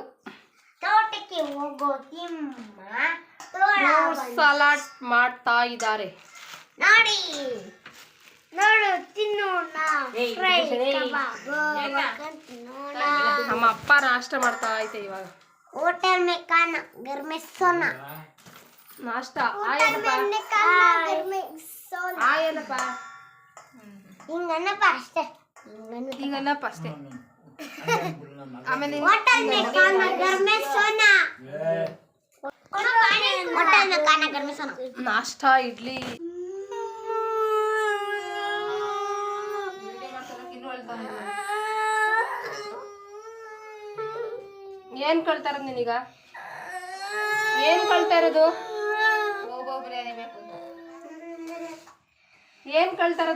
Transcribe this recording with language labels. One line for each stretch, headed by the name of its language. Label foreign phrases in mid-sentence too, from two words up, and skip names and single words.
Kannada: ತೋಟಕ್ಕೆ ಹೋಗೋ
English: fruit salad
Kannada: ಮಾಡ್ತಾ ಇದ್ದಾರೆ. ನೋಡಿ ನೋಡು, ತಿನ್ನೋಣ. ನಮ್ಮ ಅಪ್ಪ ನಾಷ್ಟ ಮಾಡ್ತಾ ಐತೆ ಇವಾಗ.
Hindi: ಹೋಟೆಲ್ में खाना, घर में सोना.
Kannada: ನಾಷ್ಟ ಏನಪ್ಪ ಹಿಂಗನ್ನಪ್ಪ ಅಷ್ಟೇ, ಹಿಂಗನ್ನಪ್ಪ ಅಷ್ಟೇ. ಆಮೇಲೆ
Hindi: ಹೋಟೆಲ್ में खाना, घर में सोना. होटल में खाना, घर में सोना.
Kannada: ನಾಷ್ಟ ಇಡ್ಲಿ. ಏನ್ ಕಳ್ತಾ ಇರೋದು ನೀನೀಗ? ಏನ್ ಕಳ್ತಾ ಇರೋದು? ಏನ್ ಕಳ್ತಾ ಇರೋದು?